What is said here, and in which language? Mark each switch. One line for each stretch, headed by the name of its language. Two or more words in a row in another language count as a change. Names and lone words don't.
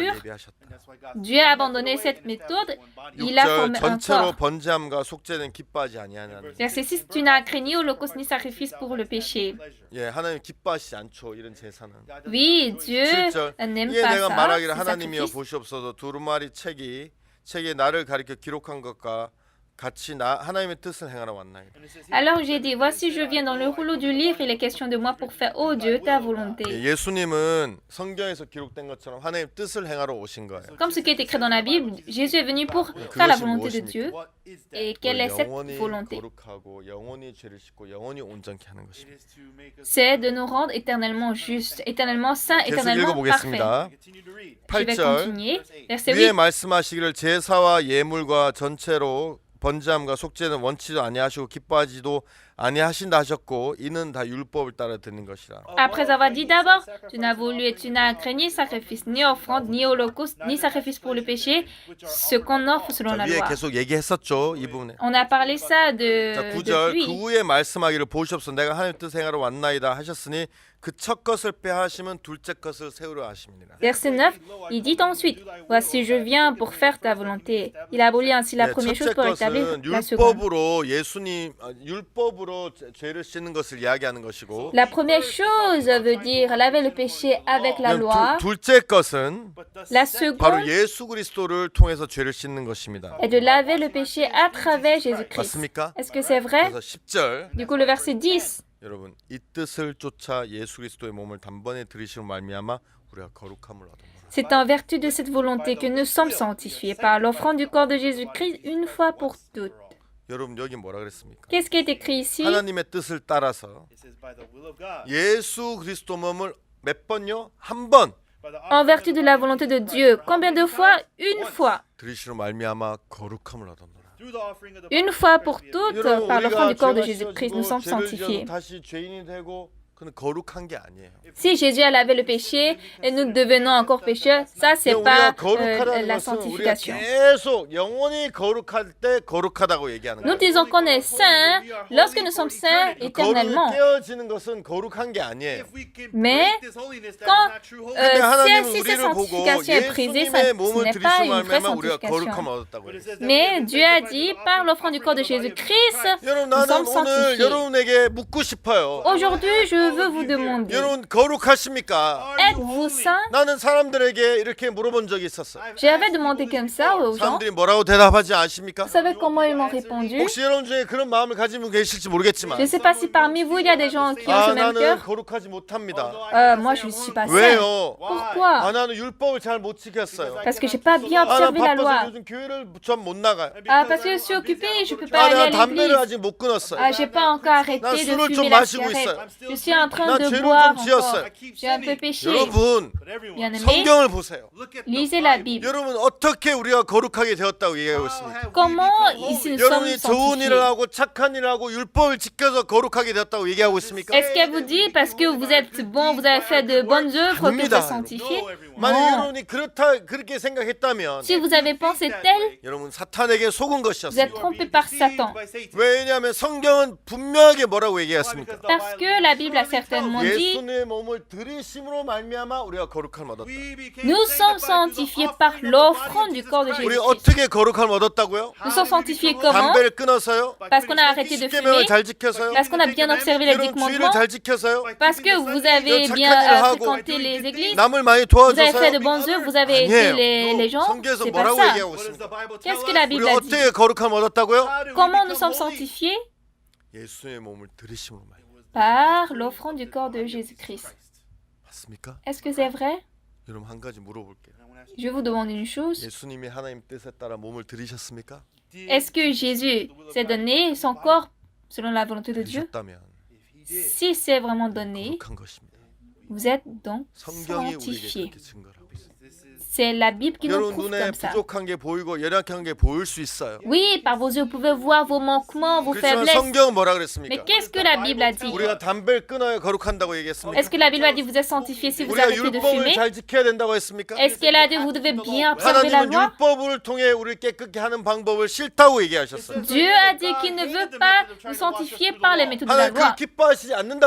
French: pur,
Korean: 예비하셨다.
French: Dieu a abandonné cette méthode, il a
Korean: 6절
French: formé un
Korean: 전체로
French: corps.
Korean: 번제함과 속죄는 기뻐하지 아니하나니.
French: Verset 6, tu n'as craint ni holocauste ni sacrifice pour le péché.
Korean: 예, 하나님 기뻐하시지 않죠. 이런 제사는.
French: Oui, Dieu
Korean: 7절
French: n'aime
Korean: 이에
French: pas
Korean: 내가
French: ça,
Korean: 말하기를
French: ces
Korean: 하나님이여
French: sacrifices.
Korean: 보시옵소서 두루마리 책에 나를 가리켜 기록한 것과 같이 하나님의 뜻을 행하러 왔나이다.
French: Alors j'ai dit, voici je viens dans le rouleau du livre, il est question de moi pour faire, oh Dieu, ta volonté.
Korean: 예수님은 성경에서 기록된 것처럼 하나님의 뜻을 행하러 오신 거예요.
French: Comme ce qui est écrit dans la Bible, Jésus est venu pour faire la volonté de Dieu. Et quelle est cette
Korean: 영원히
French: volonté?
Korean: 거룩하고 영원히 죄를 씻고 영원히 온전케 하는 것입니다.
French: C'est de nous rendre éternellement justes, éternellement saints,
Korean: 계속
French: éternellement parfaits.
Korean: 읽어보겠습니다.
French: Je vais
Korean: 8절
French: continuer. Verset
Korean: 위에
French: 8.
Korean: 말씀하시기를 제사와 예물과 전체로 번제함과 속죄는 원치도 아니하시고 기뻐하지도 아니하신다 하셨고 이는 다 율법을 따라 드는 것이라.
French: Après avoir dit d'abord, tu n'as voulu et tu n'as craint ni sacrifice, ni offrande, ni holocauste, ni sacrifice pour le péché, ce qu'on offre selon
Korean: 자,
French: la
Korean: 위에
French: loi.
Korean: 계속 얘기했었죠. 이 부분에.
French: On a parlé ça
Korean: 자, 9절
French: depuis.
Korean: 그 후에 말씀하기를 보시옵소서 내가 하나님 뜻 행하러 왔나이다 하셨으니 그 첫 것을 빼하시면 둘째 것을 세우려 하심이니라.
French: Verset 9, il dit ensuite, voici je viens pour faire ta volonté. Il abolit ainsi la première chose
Korean: 첫째
French: pour établir
Korean: 것은
French: la seconde.
Korean: 율법으로 율법으로 죄를 씻는 것을 이야기하는 것이고
French: La première chose veut dire laver le péché avec la loi.
Korean: 둘째 것은
French: La
Korean: 바로
French: seconde
Korean: 예수 그리스도를 통해서 죄를 씻는 것입니다.
French: est de laver le péché à travers Jésus-Christ.
Korean: 맞습니까?
French: Est-ce que c'est vrai?
Korean: 그래서 10절
French: Du coup, le verset 10.
Korean: 여러분 이 뜻을 쫓아 예수 그리스도의 몸을 단번에 들이시로 말미암아 우리가 거룩함을 얻었노라.
French: C'est en vertu de cette volonté que nous sommes sanctifiés par l'offrande du corps de Jésus-Christ une fois pour toutes.
Korean: 여러분 여기 뭐라 그랬습니까?
French: Qu'est-ce qui est écrit ici?
Korean: 하나님의 뜻을 따라서 예수 그리스도 몸을 몇 번요? 한 번
French: En vertu de la volonté de Dieu. Combien de fois? Une fois.
Korean: 들이시로 말미암아 거룩함을 얻었노라.
French: Une fois pour toutes,
Korean: 여러분
French: par l'offrande
Korean: 우리가
French: du corps de
Korean: 죄가
French: Jésus-Christ, nous
Korean: 씻어지고
French: sommes
Korean: 죄를
French: sanctifiés.
Korean: 지어서 다시 죄인이 되고 그는 거룩한 게 아니에요.
French: Si Jésus a lavé le péché et nous devenons encore pécheurs, ça c'est
Korean: 우리가
French: pas
Korean: 거룩하다는
French: la
Korean: 것은 우리가
French: sanctification.
Korean: 계속 영원히 거룩할 때 거룩하다고 얘기하는
French: Nous
Korean: 거예요.
French: disons qu'on est saint lorsque nous sommes saints
Korean: 거룩이
French: éternellement.
Korean: 깨어지는 것은 거룩한 게 아니에요.
French: Mais quand
Korean: 근데 하나님은
French: si cette
Korean: 우리를 보고
French: sanctification est brisée,
Korean: 예수님의
French: ce
Korean: 몸을
French: n'est pas
Korean: 들이시고
French: une vraie
Korean: 말미암아 우리가
French: sanctification.
Korean: 거룩함을 얻었다고 해요.
French: Mais Dieu a dit, par l'offrande du corps de Jésus-Christ,
Korean: 여러분
French: nous
Korean: 나는
French: sommes
Korean: 오늘
French: sanctifiés.
Korean: 여러분에게 묻고 싶어요.
French: Aujourd'hui, je veux vous demander,
Korean: 여러분 거룩하십니까?
French: êtes-vous saint?
Korean: 나는 사람들에게 이렇게 물어본 적이 있었어요.
French: J'avais demandé comme ça aux gens.
Korean: 사람들이 뭐라고 대답하지 아십니까?
French: Vous savez comment ils m'ont répondu?
Korean: 혹시 여러분 중에 그런 마음을 가지고 계실지
French: Je
Korean: 모르겠지만
French: ne sais pas si parmi vous, il y a des gens qui ont ce même
Korean: 나는
French: cœur.
Korean: 거룩하지 못합니다.
French: Moi, je ne suis pas saint.
Korean: 왜요?
French: Pourquoi?
Korean: 나는 율법을 잘 못 지켰어요.
French: Parce que je n'ai pas bien
Korean: 난
French: observé la
Korean: 바빠서
French: loi.
Korean: 요즘 교회를 전 못 나가요.
French: Parce que je suis occupée, je ne peux pas aller à
Korean: 난 담배를
French: l'église.
Korean: 아직 못 끊었어요.
French: J'ai pas encore arrêté
Korean: 난
French: de
Korean: 술을 좀
French: fumer la
Korean: 마시고
French: cigarette.
Korean: 있어요.
French: Je suis en train
Korean: 난
French: de
Korean: 죄를
French: boire
Korean: 좀 지었어요.
French: encore. J'ai un peu péché.
Korean: 여러분
French: Bien aimé,
Korean: 성경을 보세요.
French: lisez la Bible.
Korean: 여러분 어떻게 우리가 거룩하게 되었다고 얘기하고 있습니까?
French: Comment ici nous sommes
Korean: 여러분이 좋은 일을
French: sanctifiés?
Korean: 하고 착한 일을 하고 율법을 지켜서 거룩하게 되었다고 얘기하고 있습니까?
French: Est-ce qu'elle vous dit parce que vous êtes bon, vous avez fait de bonnes œuvres que vous êtes sanctifiés?
Korean: 만약
French: Non.
Korean: 여러분이 그렇게 생각했다면
French: Si vous avez pensé tel,
Korean: 여러분 사탄에게 속은
French: vous
Korean: 것이었어요.
French: êtes trompé par Satan.
Korean: 왜냐하면 성경은 분명하게 뭐라고 얘기했습니까?
French: Parce que la Bible a certainement dit,
Korean: 예수님의 몸을 들이심으로 말미암아 우리가 거룩함을 얻었다.
French: nous sommes sanctifiés par l'offrande du corps de
Korean: 우리
French: Jésus-Christ.
Korean: 어떻게 거룩함을 얻었다고요?
French: Nous sommes sanctifiés comment?
Korean: 담배를 끊어서요?
French: Parce qu'on a arrêté de fumer,
Korean: 십계명을 잘 지켜서요?
French: parce qu'on a bien observé les 10
Korean: 여러분 주의를
French: commandements,
Korean: 잘 지켜서요?
French: parce que vous avez
Korean: 착한
French: bien
Korean: 일을 하고
French: fréquenté les églises,
Korean: 남을 많이
French: vous avez fait de
Korean: 도와줘서요?
French: bonnes œuvres, vous avez aidé les gens.
Korean: 성경에서
French: C'est pas
Korean: 뭐라고
French: ça.
Korean: 얘기하고 있습니까?
French: Qu'est-ce que la
Korean: 우리
French: Bible a dit?
Korean: 어떻게 거룩함을 얻었다고요?
French: Comment nous sommes sanctifiés?
Korean: 예수의 몸을 들이심으로 말미암아.
French: Par l'offrande du corps de Jésus-Christ.
Korean: 맞습니까?
French: Est-ce que c'est vrai?
Korean: 여러분 한 가지 물어볼게요.
French: Je vous demande une chose.
Korean: 예수님이 하나님 뜻에 따라 몸을 들이셨습니까?
French: Est-ce que Jésus s'est donné son corps selon la volonté de Dieu?
Korean: 들이셨다면
French: Si c'est vraiment donné,
Korean: 거룩한 것입니다.
French: vous êtes donc
Korean: 성경이 우리에게
French: sanctifiés.
Korean: 그렇게 증거를 하고 있어요.
French: C'est la Bible qui nous
Korean: 여러분
French: prouve
Korean: 눈에
French: comme ça.
Korean: 부족한 게 보이고 연약한 게 보일 수 있어요.
French: Oui, par vos yeux, vous pouvez voir vos manquements, vos
Korean: 그렇지만
French: faiblesses.
Korean: 성경은 뭐라
French: Mais
Korean: 그랬습니까?
French: qu'est-ce que la Bible a dit?
Korean: 우리가 담배를 끊어야 거룩한다고 얘기했습니까?
French: Est-ce que la Bible a dit vous êtes sanctifiés si vous
Korean: 우리가
French: arrêtez de
Korean: 율법을
French: fumer?
Korean: 잘 지켜야 된다고 했습니까?
French: Est-ce qu'elle a dit vous devez bien observer la
Korean: 하나님은
French: loi?
Korean: 율법을 통해 우리를 깨끗게 하는 방법을 싫다고 얘기하셨어요.
French: Dieu a dit qu'il ne veut pas nous sanctifier par les méthodes de la
Korean: 하나님
French: loi.
Korean: 그 기뻐하시지 않는다고